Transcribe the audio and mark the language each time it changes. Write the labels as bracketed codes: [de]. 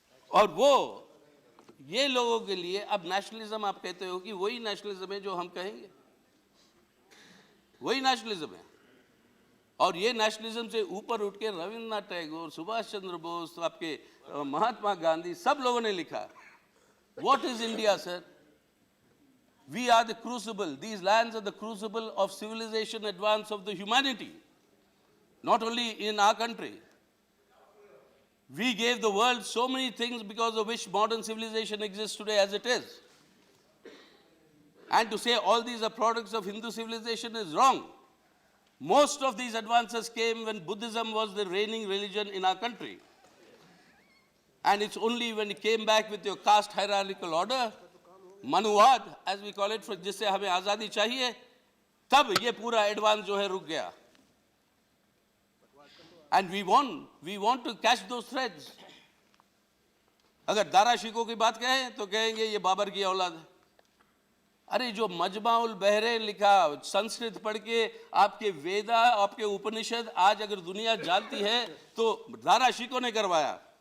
[hi] और वो ये लोगों के लिए अब नेशनलिज्म आप कहते हो कि वही नेशनलिज्म है जो हम कहेंगे, वही नेशनलिज्म है। और ये नेशनलिज्म से ऊपर उठ के रविंद्रनाथ टैगोर, सुभाष चंद्र बोस, आपके महात्मा गांधी, सब लोगों ने लिखा। [en] What is India, sir? We are the crucible. These lands are the crucible of civilization advance of the humanity. Not only in our country. We gave the world so many things because of which modern civilization exists today as it is. And to say all these are products of Hindu civilization is wrong. Most of these advances came when Buddhism was the reigning religion in our country. And it's only when it came back with your caste hierarchical order, मनुवाद as we call it, जिससे हमें आज़ादी चाहिए, तब ये पूरा advance जो है रुक गया। And we want to catch those threads. [hi] अगर दारा शिकोह की बात कहें तो कहेंगे ये बाबर की औलाद है। अरे जो मजमाउल बहरे लिखा, संस्कृत पढ़ के आपके वेदा, आपके उपनिषद आज अगर दुनिया जानती है तो दारा शिकोह ने करवाया।